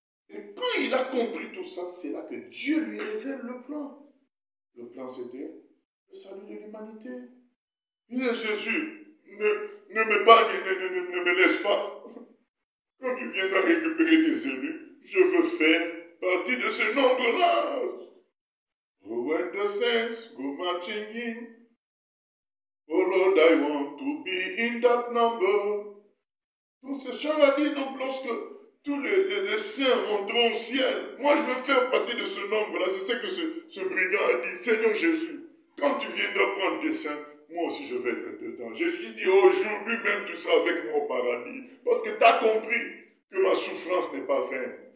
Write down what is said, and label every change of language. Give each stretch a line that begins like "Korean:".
French: Et quand il a compris tout ça, c'est là que Dieu lui révèle le plan. Le plan, c'était le salut de l'humanité. Il dit, Jésus, ne me laisse pas. Quand tu viendras récupérer tes élus, je veux faire partie de ce nombre-là.
English: Oh, when the saints go marching in, oh Lord, I want to be in that number.
French: Donc ce chant-là dit, donc lorsque tous les saints monteront au ciel, moi je veux faire partie de ce nombre-là. C'est ce que ce brigand a dit. Seigneur Jésus, quand tu viendras prendre tes saints, moi aussi je vais être dedans. Jésus dit, aujourd'hui même tu seras avec moi au paradis. Parce que tu as compris que ma souffrance n'est pas vaine.